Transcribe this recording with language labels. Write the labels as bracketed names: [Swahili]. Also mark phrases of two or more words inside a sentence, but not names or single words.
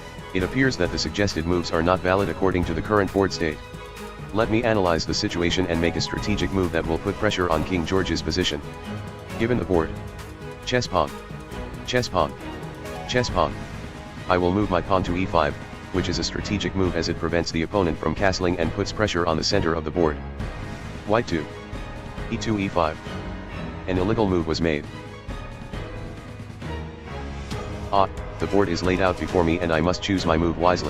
[English] It appears that the suggested moves are not valid according to the current board state. Let me analyze the situation and make a strategic move that will put pressure on King George's position. Given the board. Chess pawn. Chess pawn. Chess pawn. I will move my pawn to e5, which is a strategic move as it prevents the opponent from castling and puts pressure on the center of the board. White 2. e2 e5. An illegal move was made. The board is laid out before me and I must choose my move wisely.